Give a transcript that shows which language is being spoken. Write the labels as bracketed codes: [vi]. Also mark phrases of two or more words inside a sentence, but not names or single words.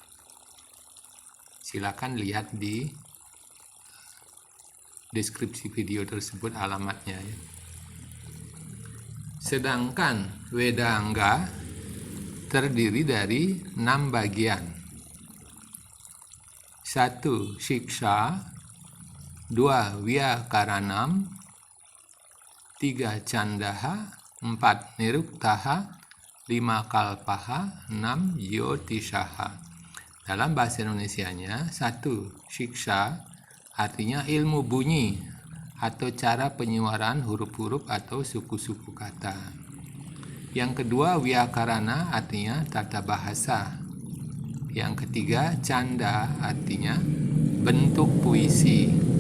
[id] Silakan lihat di deskripsi video tersebut alamatnya ya. Sedangkan Wedangga terdiri dari 6 bagian. 1. Shiksha, 2. Vyakaranam, 3. Candaha, 4. Niruktaha, 5. Kalpaha, 6. Jyotishaha. Dalam bahasa Indonesianya, 1. Shiksha artinya ilmu bunyi atau cara penyuaraan huruf-huruf atau suku-suku kata. Yang kedua, Vyakarana artinya tata bahasa. Yang ketiga, Canda artinya bentuk puisi.